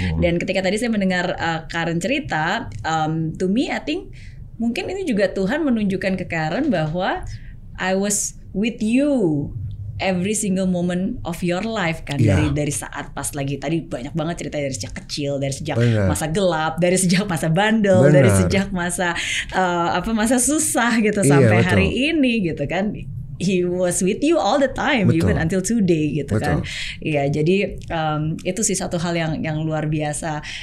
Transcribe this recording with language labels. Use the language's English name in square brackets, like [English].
[Indonesian] Dan ketika tadi saya mendengar Karen cerita, [English] to me I think [Indonesian] mungkin ini juga Tuhan menunjukkan ke Karen bahwa [English] I was with you every single moment of your life [Indonesian] kan. Dari saat pas lagi tadi banyak banget cerita dari sejak kecil, dari sejak masa gelap, dari sejak masa bandel, dari sejak masa masa susah gitu sampai hari ini gitu kan. [English] He was with you all the time, even until today [Indonesian] gitu kan. Iya, jadi itu sih satu hal yang luar biasa.